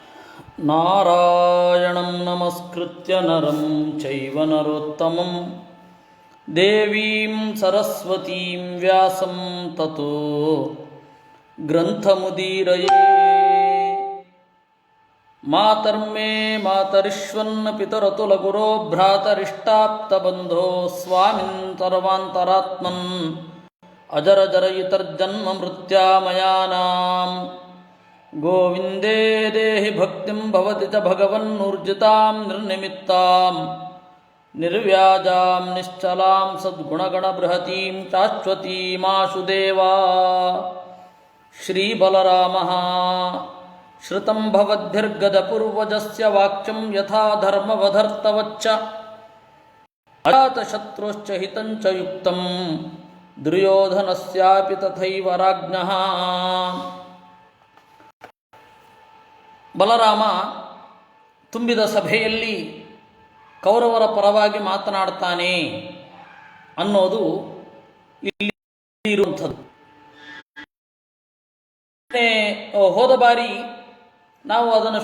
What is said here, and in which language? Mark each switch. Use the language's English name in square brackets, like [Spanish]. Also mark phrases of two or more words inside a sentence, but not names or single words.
[Sanskrit] ನಾರಾಯಣಂ ನಮಸ್ಕೃತ್ಯ ನರಂ ಚೈವ ನರೋತ್ತಮಂ ದೇವೀಂ ಸರಸ್ವತೀಂ ವ್ಯಾಸಂ ತತೋ ಗ್ರಂಥಮುದೀರಯೇ. ಮಾತರ್ಮೇ ಮಾತರಿಶ್ವನ್ನ ಪಿತರತುಲಗುರೋ ಭ್ರಾತರಿಷ್ಟಾಪ್ತಬಂಧೋ ಸ್ವಾಮಿನ್ ಸರ್ವಾಂತರಾತ್ಮನ್ ಅಜರಜರಯಿತರ್ಜನ್ಮ ಮೃತ್ಯಾಮಯಾನಾಂ ಗೋವಿಂದೇ ದೇಹಿ ಭಕ್ತಿಂ ಭವತಿ ಚ ಭಗವನ್ನೂರ್ಜಿತಾಂ ನಿರ್ನಿಮಿತ್ತಾಂ ನಿರ್ವ್ಯಾಜಾಂ ನಿಶ್ಚಲಾಂ ಸದ್ಗುಣಗಣಬೃಹತೀಂ ಶಾಶ್ವತೀಮಾಶು ದೇವಾ. ಶ್ರೀಬಲರಾಮಃ ಶ್ರುತಂ ಭವದ್ಭಿರ್ಗಜಪೂರ್ವಜಸ್ಯ ವಾಕ್ಯಂ ಯಥಾ ಧರ್ಮವಧರ್ತವಚ್ಚ ಅಜಾತಶತ್ರುಶ್ಚ ಹಿತಂಚ ಯುಕ್ತಂ ದುರ್ಯೋಧನಸ್ಯಾಪಿ ತಥೈವ ರಾಜ್ಞಃ. [Kannada] ಬಲರಾಮ ತುಂಬಿದ ಸಭೆಯಲ್ಲಿ ಕೌರವರ ಪರವಾಗಿ ಮಾತನಾಡ್ತಾನೆ ಅನ್ನೋದು ಇಲ್ಲಿ ಇರುವಂಥದ್ದು. ಹೋದ ಬಾರಿ ನಾವು ಅದನ್ನು